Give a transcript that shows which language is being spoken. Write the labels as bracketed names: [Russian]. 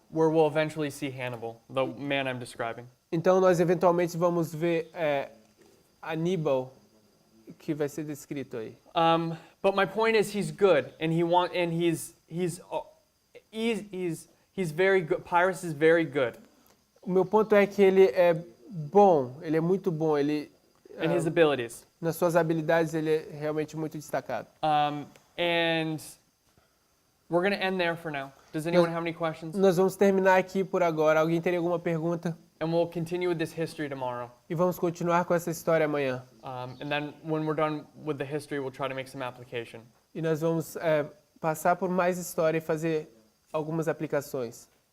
[English] Where we'll eventually see Hannibal, the man I'm describing. [Portuguese] Então nós eventualmente vamos ver Aníbal, que vai ser descrito aí. [English] But my point is, he's good, and he's very good. Pyrrhus is very good, [Portuguese] O meu ponto é que ele é bom, ele é muito bom, [English] and his abilities. [Portuguese] nas suas habilidades ele é realmente muito destacado. [English] And we're going to end there for now. Does anyone have any questions? [Portuguese] Nós vamos terminar aqui por agora. Alguém teria alguma pergunta? [English] And we'll continue with this history tomorrow. [Portuguese] E vamos continuar com essa história amanhã. [English] And then when we're done with the history, we'll try to make some application. [Portuguese] E nós vamos passar por mais história e fazer algumas aplicações.